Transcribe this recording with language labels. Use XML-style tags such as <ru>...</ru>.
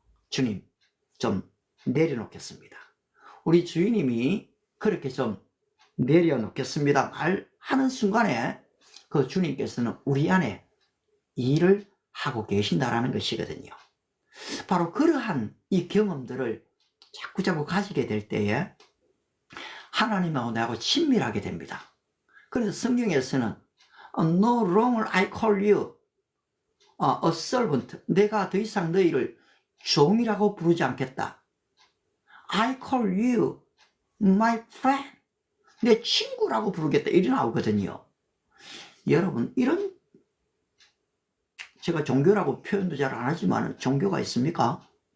<ko>주님, 좀 내려놓겠습니다. 우리 주인님이 그렇게 좀 내려놓겠습니다 말하는 순간에 그 주님께서는 우리 안에 일을 하고 계신다라는 것이거든요. 바로 그러한 이 경험들을 자꾸자꾸 가지게 될 때에 하나님하고 나하고 친밀하게 됩니다. 그래서 성경에서는</ko> <en>No longer I call you a servant.</en> <ko>내가 더 이상 너희를 종이라고 부르지 않겠다.</ko> <en>I call you my friend.</en> <ko>내 친구라고 부르겠다. 이리 나오거든요. 여러분, 이런 제가 종교라고 표현도 잘 안 하지만 종교가 있습니까?</ko>